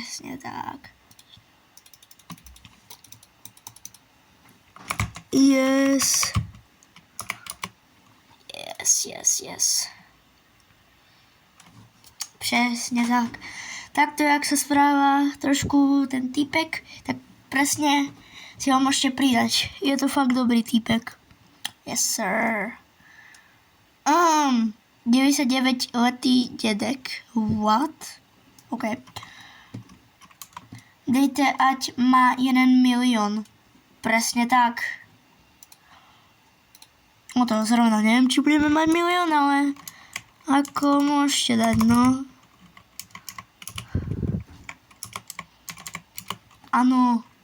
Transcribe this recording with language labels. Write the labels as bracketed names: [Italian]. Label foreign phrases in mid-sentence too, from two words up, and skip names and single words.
[English] Yes. [Czech] Přesně tak. [Slovak] Takto, jak sa správa trošku ten týpek, tak presne si ho môžete pridať. Je to fakt dobrý týpek. [English] Yes, sir. [Czech] 99-letý dedek. [English] What? [Czech] OK. Dejte, ať má 1 milión. [Slovak] Presne tak. No to zrovna neviem, či budeme mať milión, ale ako môžete dať, no. Áno.